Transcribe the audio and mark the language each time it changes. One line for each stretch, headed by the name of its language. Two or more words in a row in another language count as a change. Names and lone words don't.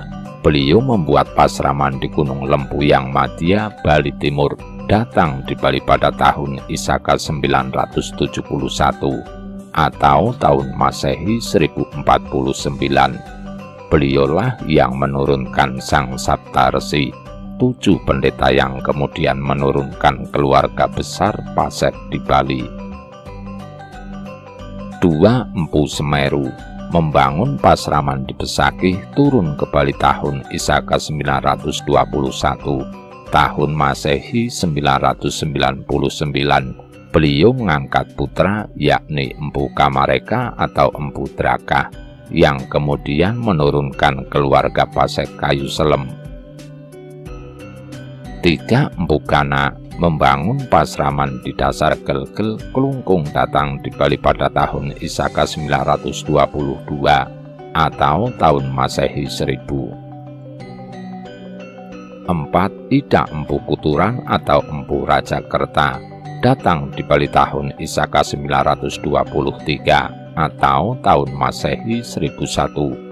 Indonesian: Beliau membuat pasraman di Gunung Lempuyang Madya, Bali Timur, datang di Bali pada tahun Isaka 971 atau tahun Masehi 1049. Beliaulah yang menurunkan Sang Saptarsi, 7 pendeta yang kemudian menurunkan keluarga besar Pasek di Bali. 2. Empu Semeru. Membangun pasraman di Besakih, turun ke Bali tahun Isaka 921, tahun Masehi 999. Beliau mengangkat putra yakni Empu Kamareka atau Empu Draka, yang kemudian menurunkan keluarga Pasek Kayu Selem. 3. Empu Kana. Membangun pasraman di dasar Gelgel, Kelungkung, datang di Bali pada tahun Isaka 922 atau tahun Masehi 1000. 4. Ida Empu Kuturan atau Empu Rajakerta, datang di Bali tahun Isaka 923 atau tahun Masehi 1001.